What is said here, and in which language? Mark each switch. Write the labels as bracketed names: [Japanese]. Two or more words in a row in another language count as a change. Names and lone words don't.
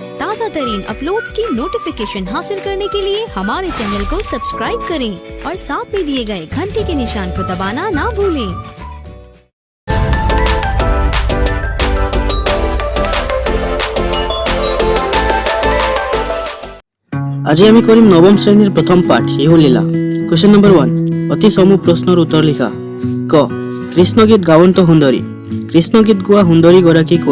[Hindi] ताज़ा तरीन अपलोड्स की नोटिफिकेशन हासिल करने के लिए हमारे चैनल को सब्सक्राइब करें और साथ में दिए गए घंटी के निशान को दबाना ना भूलें। [Assamese] আজি আমি কৰিম নৱম শ্ৰেণীৰ প্ৰথম পাঠ ইহুলীলা। [English] question number [Assamese] 1, অতি চমু প্ৰশ্নৰ উত্তৰ লিখা। ক, কৃষ্ণগীত গাৱন্ত সুন্দৰী। কৃষ্ণগীত গোৱা সুন্দৰী গৰাকী কোন?